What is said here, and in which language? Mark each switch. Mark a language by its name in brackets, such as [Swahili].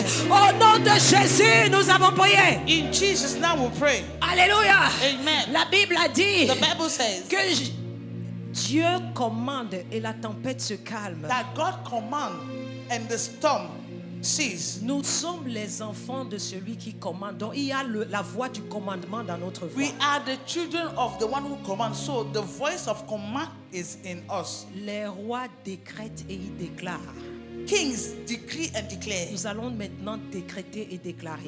[French] Au nom de Jésus, nous avons prié. [English] In Jesus' name we pray. Alléluia. Amen. [French] La Bible a dit [English] The Bible says [French] que Dieu commande et la tempête se calme. [English] that God command and the storm cease. [French] Nous sommes les enfants de celui qui commande. Donc il y a la voix du commandement dans notre voix. [English] We are the children of the one who commands. So the voice of command is in us. [French] Les rois décrètent et ils déclarent. [English] Kings decree and declare. [French] Nous allons maintenant décréter et déclarer.